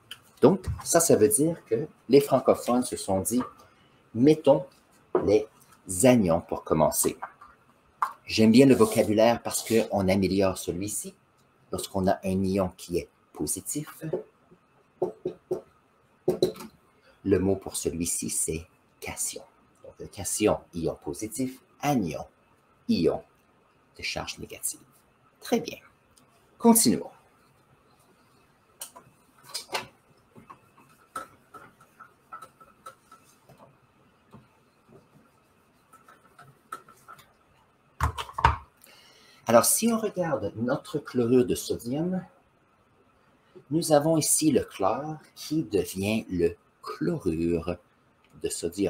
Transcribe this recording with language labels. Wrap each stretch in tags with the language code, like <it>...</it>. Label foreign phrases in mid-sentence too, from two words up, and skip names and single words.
<fr>Donc, ça veut dire que les francophones se sont dit, mettons les anions pour commencer. J'aime bien le vocabulaire parce qu'on améliore celui-ci. Lorsqu'on a un ion qui est positif, le mot pour celui-ci, c'est cation. Donc, cation, ion positif, anion, ion de charge négative. Très bien. Continuons. Alors, si on regarde notre chlorure de sodium, nous avons ici le chlore qui devient le chlorure de sodium.</fr>